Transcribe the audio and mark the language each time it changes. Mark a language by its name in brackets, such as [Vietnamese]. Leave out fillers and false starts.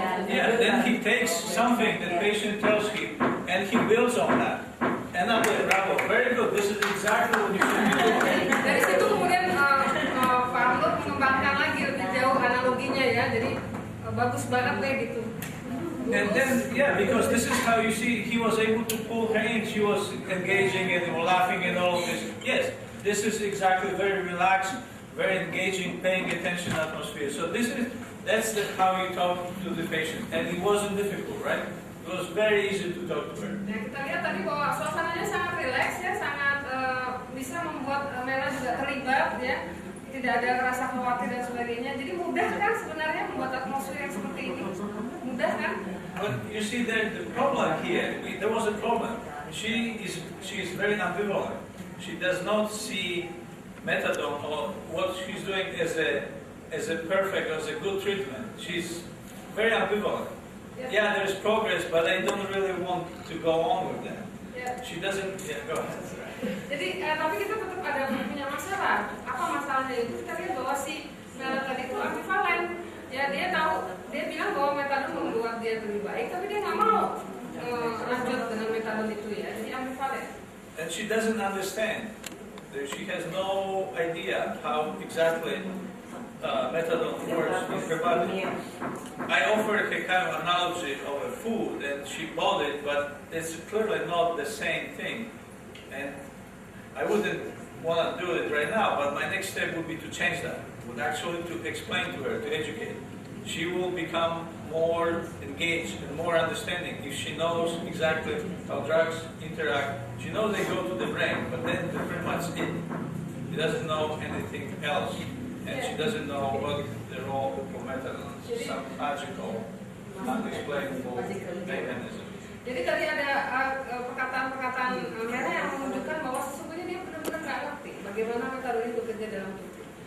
[English] Yeah, then he takes something that patient tells him and he builds on that. And I'm like, bravo, very good. This is exactly what you should be doing. [Indonesian] dari situ kemudian Pak Amul mengembangkan lagi lebih jauh analoginya ya, jadi bagus banget deh gitu. [English] And then, yeah, because this is how you see he was able to pull her in. She was engaging and laughing and all of this. Yes, this is exactly very relaxed, very engaging, paying attention atmosphere. So that's how you talk to the patient. And it wasn't difficult, right? It was very easy to talk to her. [Indonesian] Nah, kita lihat tadi bahwa suasananya sangat rileks ya, sangat bisa membuat Mela juga terlibat ya, tidak ada rasa khawatir dan sebagainya. Jadi mudah kan sebenarnya membuat atmosfer yang seperti ini, mudah kan? [English] But you see, the problem here, there was a problem. She is very ambivalent. She does not see methadone or what she's doing as a perfect, as a good treatment. She's very ambivalent. Yeah, there's progress, but I don't really want to go on with that. Yeah. She doesn't. Yeah, go ahead. [Indonesian] Jadi tapi kita tetap ada punya masalah. Apa masalahnya itu? Kita lihat bahwa si Mela tadi itu ambivalen. Ya dia tahu, dia bilang bahwa metadon membuat dia lebih baik, tapi dia nggak mau lanjut dengan metadon itu ya. Jadi ambivalen. [English] And she doesn't understand. She has no idea how exactly methadone works in her body. I offered a kind of analogy of a food, and she bought it, but it's clearly not the same thing. And I wouldn't want to do it right now, but my next step would be to change that. Would actually to explain to her, to educate. She will become more engaged and more understanding if she knows exactly how drugs interact. She knows they go to the brain, but then that's pretty much it. She doesn't know anything else. And she doesn't know what the role of methadone is, some magical, unexplainable mechanism. [Indonesian] Jadi tadi ada perkataan-perkataan Mela yang menunjukkan bahwa sesungguhnya dia benar-benar nggak ngerti bagaimana metadon itu bekerja dalam tubuh.